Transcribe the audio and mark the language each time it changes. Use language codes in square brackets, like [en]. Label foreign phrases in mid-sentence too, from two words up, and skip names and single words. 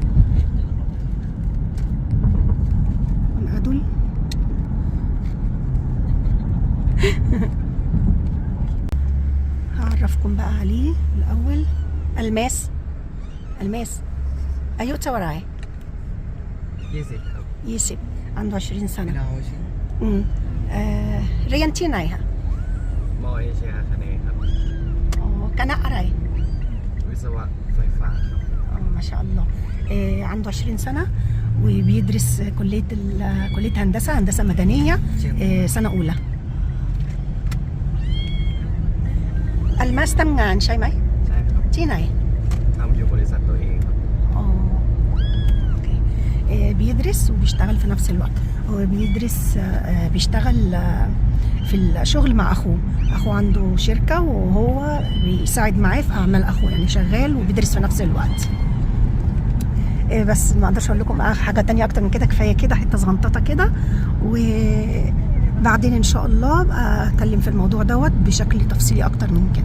[ar] أدول هعرفكم بقى عليه الاول. الماس ايوه توراي يسب عنده 20 سنه. [th] เรียนที่ไหนคะมอเอเชียคเนครับคณะอะไรวิศวะไฟฟ้าครับ [ar] ما شاء الله. عنده 20 سنه وبيدرس كليه هندسه مدنيه سنه اولى. [th] الماس ทำงานใช่ไหมใช่ครับที่ไหนทำอยู่บริษัทตัวเองครับ [ar] بيدرس وبيشتغل في نفس الوقت. هو بيدرس بيشتغل في الشغل مع اخوه عنده شركة وهو بيساعد معاه في اعمال اخوه، يعني شغال وبيدرس في نفس الوقت. بس ما اقدرش اقول لكم حاجة تانية اكتر من كده، كفاية كده حتة صغنططة كده، وبعدين ان شاء الله اتكلم في الموضوع دوت بشكل تفصيلي اكتر من كده.